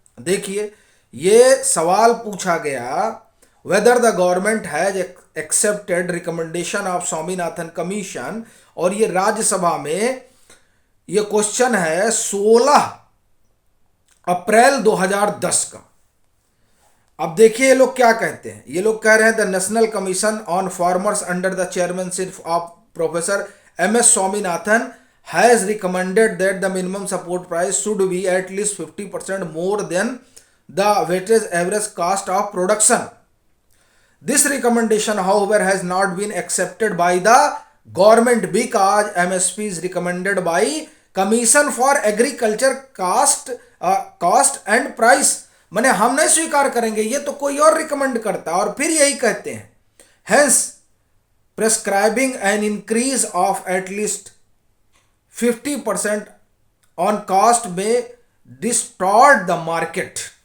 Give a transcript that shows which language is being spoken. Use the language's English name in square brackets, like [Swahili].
[Hindi] देखिए, ये सवाल पूछा गया, [English] whether the government has accepted recommendation of Swaminathan commission, [Hindi] और ये राज्यसभा में ये क्वेश्चन है 16 अप्रैल 2010 का। अब देखिए ये लोग क्या कहते हैं। ये लोग कह रहे हैं [English] The national commission on farmers under the chairmanship of professor M S. Swaminathan has recommended that the minimum support price should be at least 50% more than the weighted average cost of production. This recommendation, however, has not been accepted by the government because MSP is recommended by Commission for Agriculture cost and price. [Hindi] माने हम नहीं स्वीकार करेंगे, ये तो कोई और recommend करता है। और फिर यही कहते हैं, [English] hence prescribing an increase of at least 50% on cost may distort the market.